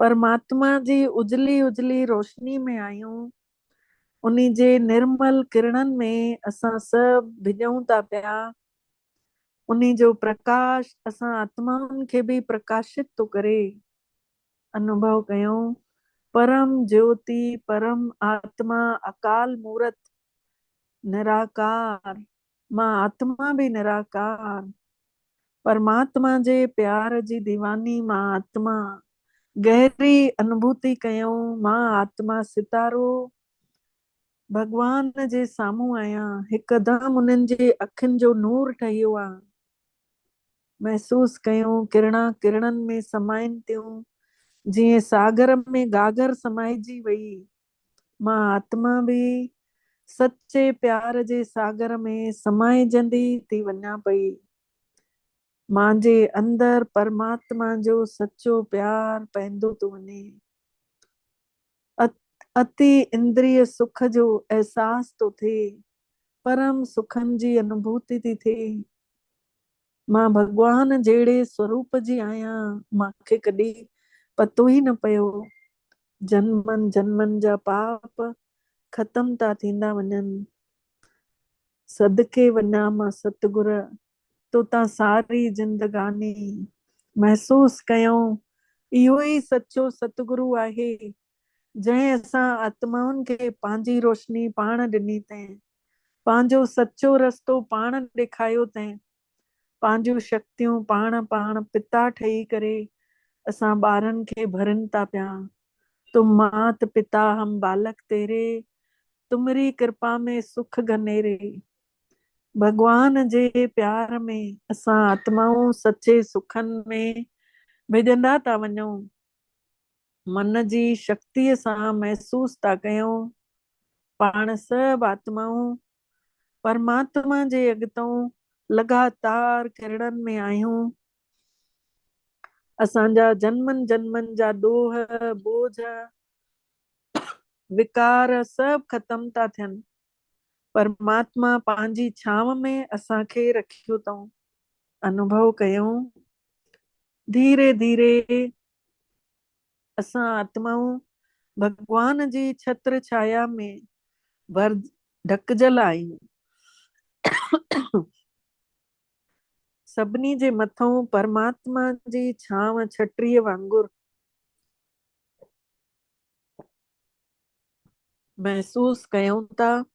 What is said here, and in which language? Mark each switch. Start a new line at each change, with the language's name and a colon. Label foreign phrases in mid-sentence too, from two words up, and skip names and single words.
Sindhi: परमात्मा जी उजली उजली रोशनी में आहियूं। उन्ही जे निर्मल किरणनि में असां सभु भिॼूं था पिया। उन्ही जो प्रकाश असां आत्माउनि खे बि प्रकाशित थो करे। अनुभव कयूं परम ज्योति परम आत्मा अकाल मूरत निराकार। मां आत्मा भी निराकार। परमात्मा जे प्यार जी दीवानी मां आत्मा। गहरी अनुभूति कयूं मां आत्मा सितारो भगवान जे साम्हूं आहियां। हिकदम उन्हनि जे अखियुनि जो नूर ठहियो आहे। महसूस कयूं किरणा किरणनि में समाइनि थियूं। जीअं सागर में गागर समाइजी वई, मां आत्मा भी सच्चे प्यार जे सागर में समाइजंदी थी वञा पई। मांजे अंदर परमात्मा जो सच्चो प्यार पवंदो थो वञे। अति इंद्रिय सुख जो एहसास तो थिए। परम सुखन जी अनुभूति थी थिए। मां भगवान जहिड़े स्वरूप जी आहियां। मांखे कॾहिं पतो ई न पियो। जन्मनि जन्मनि जा पाप खत्म था थींदा वञनि। सदके वञा मां सतगुर तो तां सारी जिंदगानी महसूस कयूं इहो ई सच्चो सतगुरु आहे। जंहिं असां आत्माउनि खे पंहिंजी रोशनी पाण ॾिनी अथई। पंहिंजो सच्चो रस्तो पाण ॾेखारियो अथई। पंहिंजूं शक्तियूं पाण पाण पिता ठही करे असां ॿारनि खे भरनि था पिया।
Hindi: तुम मात पिता हम बालक तेरे, तुमरी कृपा में सुख घनेरे।
Sindhi: भगवान जे प्यार में असां आत्माऊं सच्चे सुखनि में भिॼंदा था वञूं। मन जी शक्तिअ सां महसूस था कयूं पाण सभु आत्माऊं परमात्मा जे अॻितों लगातार किरणनि में आहियूं। असांजा जन्मनि जन्मनि जा ॾोह बोझ विकार सभु ख़त्म था थियनि। परमात्मा पंहिंजी छांव में असांखे रखियो अथऊं। अनुभव कयूं धीरे धीरे असां आत्माऊं भगवान जी छत्र छाया में भर ढकजल आहियूं। सभिनी जे मथों परमात्मा जी छांव छटरीअ वांगुरु महसूस कयूं था।